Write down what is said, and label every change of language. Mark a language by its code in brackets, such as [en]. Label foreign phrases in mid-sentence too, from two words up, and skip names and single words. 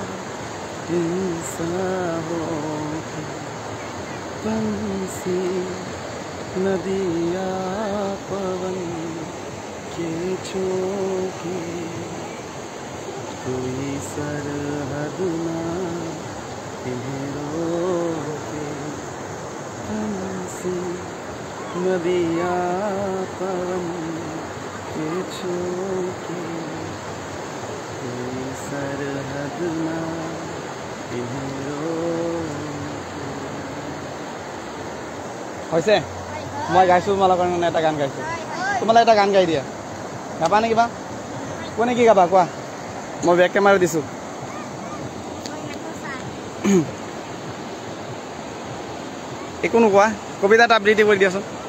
[hi] इंसानों के पंछी नदिया पवन के झोंके कोई सरहद ना इन्हें रोके पंछी नदिया पवन के झोंके कोई सरहद ना इन्हें रोके [as] হৈছে মই গাইছোঁ তোমালোকৰ কাৰণে এটা গান গাইছোঁ তোমালোকে এটা গান গাই দিয়া গাবা নে কিবা কোনে কি গাবা কোৱা মই [en] back camera [as] দিছোঁ একো নোকোৱা কবিতা এটা আবৃত্তি কৰি দিয়াচোন